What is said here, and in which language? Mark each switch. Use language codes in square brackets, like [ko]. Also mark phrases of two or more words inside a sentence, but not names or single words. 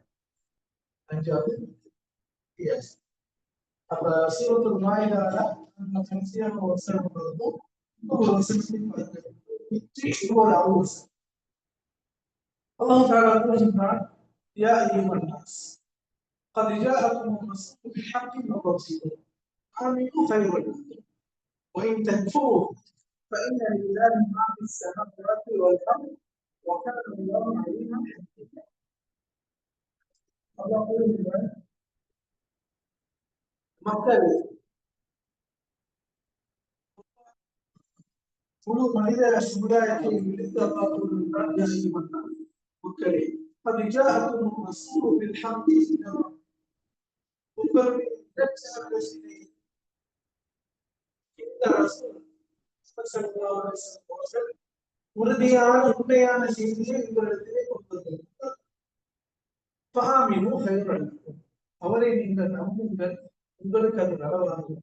[ta] 5வது. எஸ். அப்ப சூரத்துல் மாயிதால நம்ம கடைசியாக வசனம் பார்த்தோம். ஒரு வசனத்தை பார்க்கிறோம். 20வது வசனம். அல்லாஹ் தஆலா கூறுகிறார், [ar] يا أيها الناس قد جاءكم الرسول بالحق من ربكم آمنوا خيرا لكم وإن تكفروا فإن لله ما في السماوات والأرض وكان الله عليما حكيما. الله يقول [ta] மக்கள் முழு மனித சமுதாயத்தை விடுத்து அல்லாஹ் கூறுகிறார், [ar] يا أيها الناس [ta] மக்களே [ar] قد جاءكم الرسول بالحق من ربكم [ta] உங்களுடைய இரட்சகரே இந்த ரசூல் [ar] صلى الله عليه وسلم [ta] உறுதியான உண்மையான செய்தியை உங்களிடத்திலே கொண்டு வந்தார். [ar] فآمنوا خيرا لكم [ta] அவரை நீங்கள் நம்புங்கள், உங்களுக்கு அது நலவாகும்.